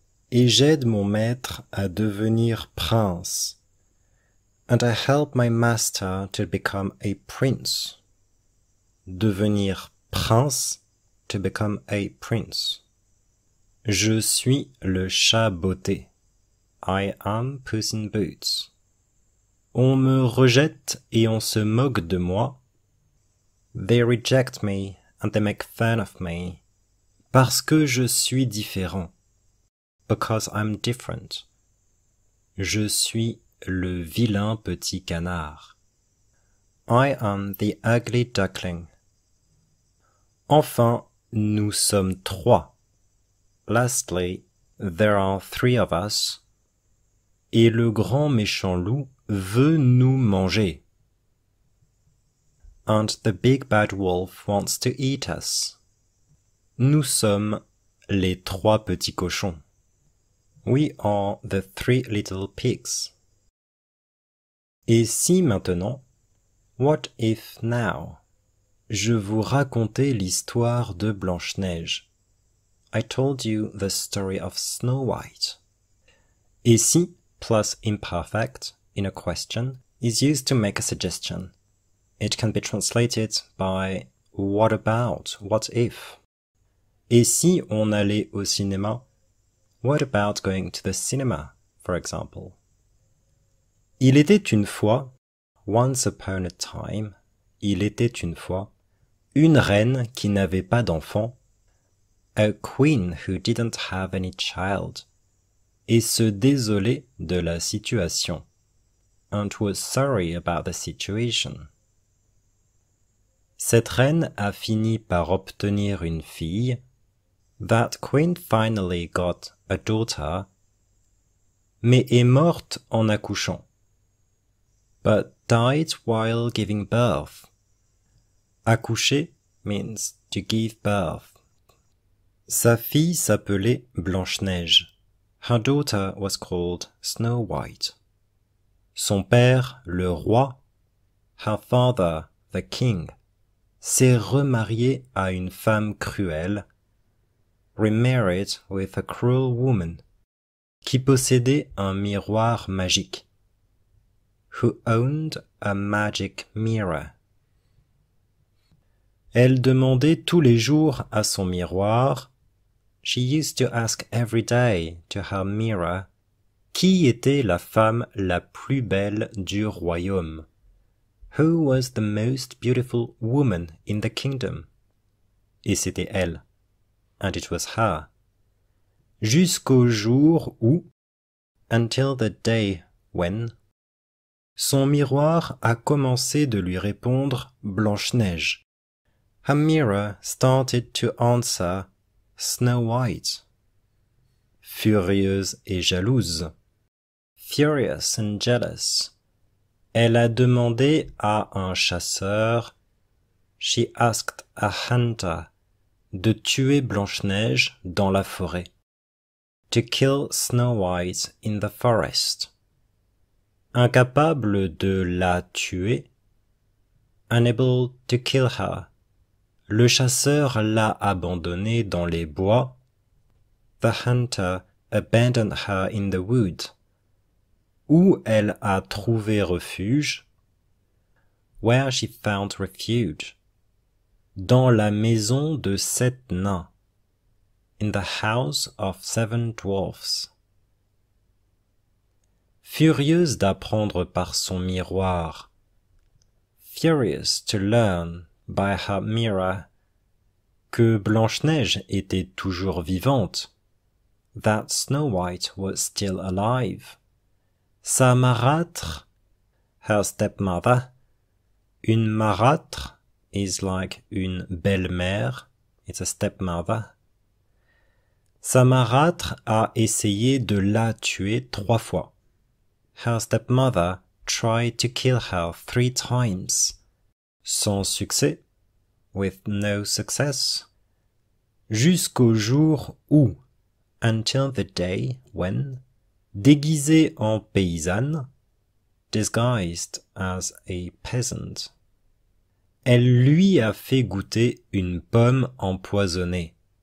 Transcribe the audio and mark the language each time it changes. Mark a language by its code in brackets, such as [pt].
[fr] Et j'aide mon maître à devenir prince. [en] And I help my master to become a prince. [fr] Devenir prince, [en] to become a prince. [fr] Je suis le chat botté. [en] I am Puss in Boots. [fr] On me rejette et on se moque de moi. [en] They reject me and they make fun of me. [fr] Parce que je suis différent. [en] Because I'm different. [fr] Je suis le vilain petit canard. [en] I am the ugly duckling. [fr] Enfin, nous sommes trois. [en] Lastly, there are three of us. [fr] Et le grand méchant loup veut nous manger. [en] And the big bad wolf wants to eat us. [fr] Nous sommes les trois petits cochons. [en] We are the three little pigs. [fr] Et si maintenant, [en] what if now, [fr] je vous racontais l'histoire de Blanche-Neige. [en] I told you the story of Snow White. [fr] Et si [en] plus imperfect in a question is used to make a suggestion. It can be translated by what about, what if. [fr] Et si on allait au cinéma? [en] What about going to the cinema, for example? [fr] Il était une fois, [en] once upon a time, [fr] il était une fois, une reine qui n'avait pas d'enfant, [en] a queen who didn't have any child, [fr] et se désolait de la situation, [en] and was sorry about the situation. [fr] Cette reine a fini par obtenir une fille. [en] That queen finally got a daughter, [fr] mais est morte en accouchant. [en] But died while giving birth. Accoucher means to give birth. [fr] Sa fille s'appelait Blanche-Neige. [en] Her daughter was called Snow White. [fr] Son père, le roi, [en] her father, the king, [fr] s'est remarié à une femme cruelle, [en] remarried with a cruel woman, [fr] qui possédait un miroir magique, [en] who owned a magic mirror. [fr] Elle demandait tous les jours à son miroir, [en] she used to ask every day to her mirror, [fr] Qui était la femme la plus belle du royaume? [en] Who was the most beautiful woman in the kingdom? [fr] Et c'était elle. [en] And it was her. [fr] Jusqu'au jour où, [en] until the day when, [fr] son miroir a commencé de lui répondre Blanche-Neige. [en] Her mirror started to answer Snow White. [fr] Furieuse et jalouse. [en] Furious and jealous. [fr] Elle a demandé à un chasseur, [en] she asked a hunter, [fr] de tuer Blanche-Neige dans la forêt. [en] To kill Snow White in the forest. [fr] Incapable de la tuer, [en] unable to kill her. [fr] Le chasseur l'a abandonnée dans les bois. [en] The hunter abandoned her in the wood. [fr] Où elle a trouvé refuge. [en] Where she found refuge. [fr] Dans la maison de 7 nains. [en] In the house of 7 dwarfs. [fr] Furieuse d'apprendre par son miroir. [en] Furious to learn by her mirror [fr] que Blanche-Neige était toujours vivante. [en] That Snow White was still alive. [fr] Sa marâtre, [en] her stepmother. Une marâtre is like une belle-mère. It's a stepmother. [fr] Sa marâtre a essayé de la tuer 3 fois. [en] Her stepmother tried to kill her 3 times. [fr] Sans succès, [en] with no success. [fr] Jusqu'au jour où, [en] until the day when, [fr] déguisée en paysanne, [en] disguised as a peasant, [fr] elle lui a fait goûter une pomme empoisonnée.